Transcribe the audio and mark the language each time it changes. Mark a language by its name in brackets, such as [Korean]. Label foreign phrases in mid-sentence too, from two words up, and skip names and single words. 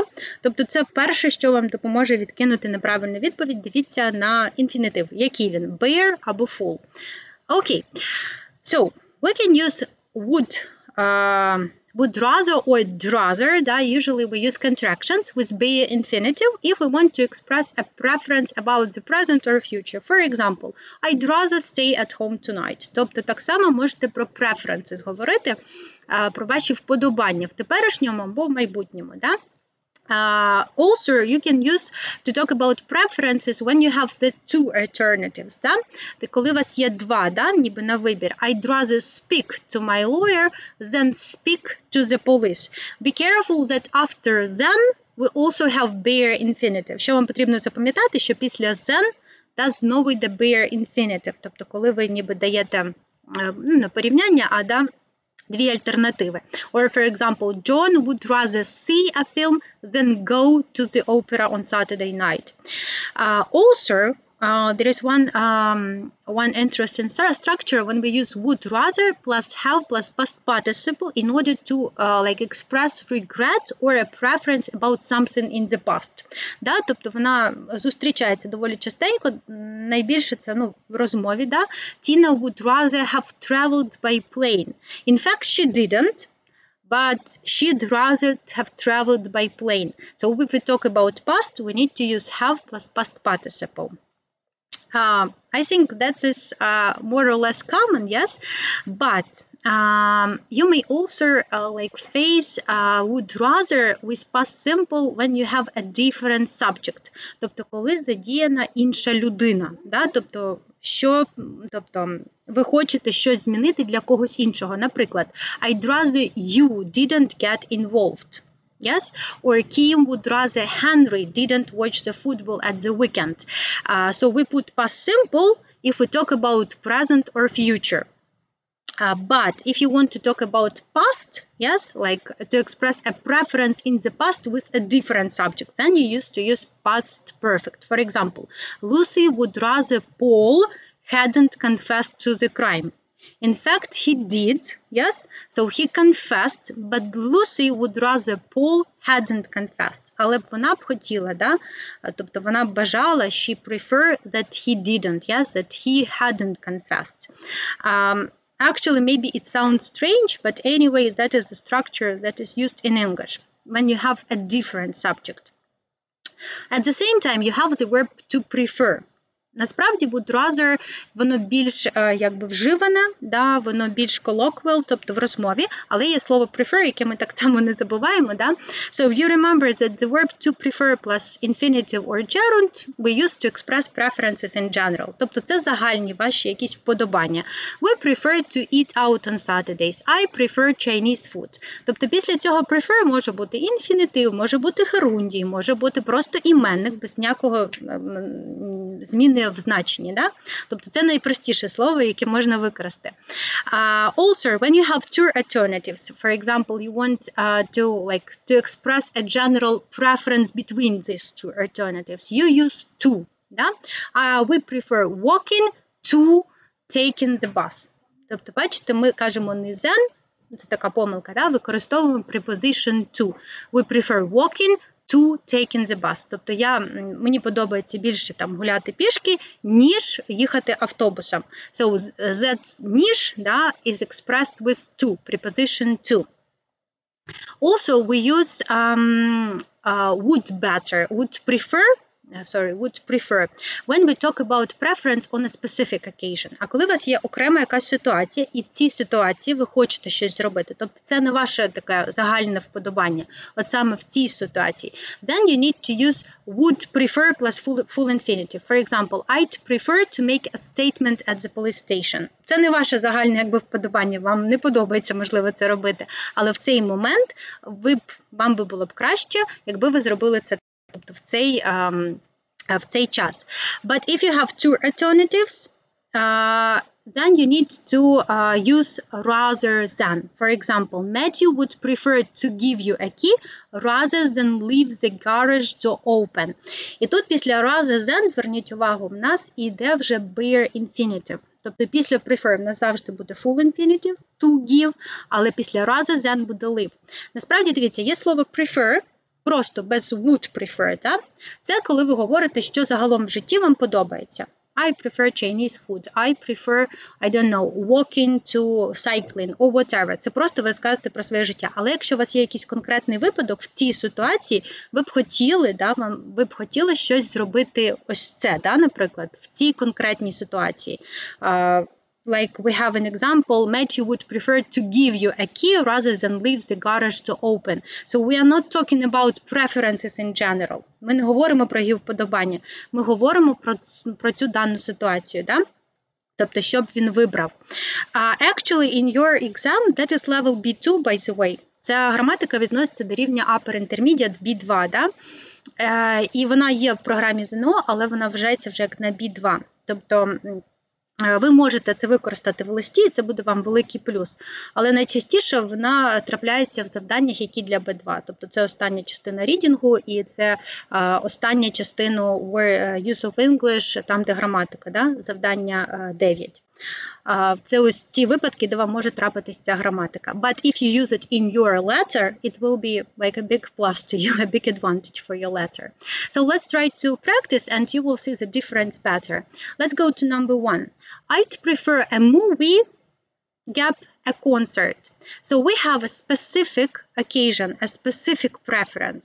[Ukrainian] Тобто це перше, що вам допоможе відкинути неправильну відповідь. Дивіться на інфінітив. Який він? Bare або full. [English] Okay, so we can use would rather or rather, that usually we use contractions with bare infinitive if we want to express a preference about the present or future. For example, I'd rather stay at home tonight. [Ukrainian] Тобто так само можете про preferences говорити, про ваші вподобання в теперішньому або в майбутньому, да? [English] Also, you can use to talk about preferences when you have the two alternatives, [Ukrainian] да? Коли у вас є два, да, ніби на вибір. [English] I'd rather speak to my lawyer than speak to the police. Be careful that after then we also have bare infinitive. [Ukrainian] Що вам потрібно запам'ятати, що після then да, знову йде bare infinitive. Тобто, коли ви ніби даєте не порівняння, а да, дві альтернативи. [English] Or, for example, John would rather see a film than go to the opera on Saturday night. Also, there is one interesting structure when we use would rather plus have plus past participle in order to like express regret or a preference about something in the past. [Ukrainian] Да? Тобто вона зустрічається доволі частенько, найбільше це в розмові. Да? [English] Tina would rather have traveled by plane. In fact, she didn't. But she'd rather have traveled by plane. So if we talk about past, we need to use have plus past participle. I think that is more or less common, yes, but you may also like face would rather with past simple when you have a different subject. [Ukrainian] Тобто, коли задіяна інша людина, да? Тобто, ви хочете щось змінити для когось іншого. Наприклад, [English] I'd rather you didn't get involved. Yes, or Kim would rather Henry didn't watch the football at the weekend. So we put past simple if we talk about present or future. But if you want to talk about past, yes, like to express a preference in the past with a different subject, then you used to use past perfect. For example, Lucy would rather Paul hadn't confessed to the crime. In fact, he did, yes, so he confessed, but Lucy would rather Paul hadn't confessed. [Ukrainian] Але б вона б хотіла, да? Тобто вона б бажала, [English] she preferred that he didn't, yes, that he hadn't confessed. Actually, maybe it sounds strange, but anyway, that is a structure that is used in English when you have a different subject. At the same time, you have the verb to prefer. [Ukrainian] Насправді, [English] would rather, [Ukrainian] воно більш якби вживане, да, воно більш colloquial, тобто в розмові, але є слово prefer, яке ми так само не забуваємо. Да? [English] So you remember that the verb to prefer plus infinitive or gerund we use to express preferences in general. [Ukrainian] Тобто це загальні ваші якісь вподобання. [English] We prefer to eat out on Saturdays. I prefer Chinese food. [Ukrainian] Тобто після цього prefer може бути інфінітив, може бути герундій, може бути просто іменник без ніякого зміни зміни в значенні. Да? Тобто це найпростіше слово, яке можна використати. [English] Also, when you have two alternatives, for example, you want to express a general preference between these two alternatives, you use to. [Ukrainian] Да? [English] We prefer walking to taking the bus. [Ukrainian] Тобто, бачите, ми кажемо не than, це така помилка, да? Використовуємо [English] preposition to. We prefer walking to taking the bus. [Ukrainian] Тобто мені подобається більше там гуляти пішки, ніж їхати автобусом. [English] So that [Ukrainian] ніж, да, [English] is expressed with to, preposition to. Also, we use would prefer when we talk about preference on a specific occasion. [Ukrainian] А коли у вас є окрема якась ситуація, і в цій ситуації ви хочете щось зробити, тобто це не ваше таке загальне вподобання, от саме в цій ситуації, [English] then you need to use would prefer plus full infinitive. For example, I'd prefer to make a statement at the police station. [Ukrainian] Це не ваше загальне вподобання, вам не подобається, можливо, це робити, але в цей момент вам би було б краще, якби ви зробили це, тобто в цей час. [English] But if you have two alternatives, then you need to use rather than. For example, Matthew would prefer to give you a key rather than leave the garage door open. [Ukrainian] І тут після [English] rather than, [Ukrainian] зверніть увагу, в нас іде вже bare infinitive. Тобто після prefer в нас завжди буде [English] full infinitive, to give, [Ukrainian] але після [English] rather than [Ukrainian] буде leave. Насправді, дивіться, є слово prefer, просто без [English] would prefer, [Ukrainian] да? Це коли ви говорите, що загалом в житті вам подобається. [English] I prefer Chinese food. I prefer, I don't know, walking to cycling or whatever. [Ukrainian] Це просто ви розказуєте про своє життя. Але якщо у вас є якийсь конкретний випадок в цій ситуації, ви б хотіли щось зробити ось це, да, наприклад, в цій конкретній ситуації. [English] Like we have an example, Matthew would prefer to give you a key rather than leave the garage door open. So we are not talking about preferences in general. [Ukrainian] Ми не говоримо про його вподобання. Ми говоримо про цю дану ситуацію, да? Тобто, що б він вибрав. [English] Actually, in your exam, that is level B2, by the way. [Ukrainian] Ця граматика відноситься до рівня [English] Upper Intermediate B2, [Ukrainian] да? І вона є в програмі ЗНО, але вона вважається вже як на B2. Тобто, ви можете це використати в листі, і це буде вам великий плюс. Але найчастіше вона трапляється в завданнях, які для B2. Тобто це остання частина рідінгу і це остання частина [English] use of English, [Ukrainian] там, де граматика, да? Завдання 9. Це ось ці випадки, де вам може трапитись ця граматика. [English] But if you use it in your letter, it will be like a big plus to you, a big advantage for your letter. So let's try to practice and you will see the difference better. Let's go to number 1. I'd prefer a movie, gap, a concert. So we have a specific occasion, a specific preference.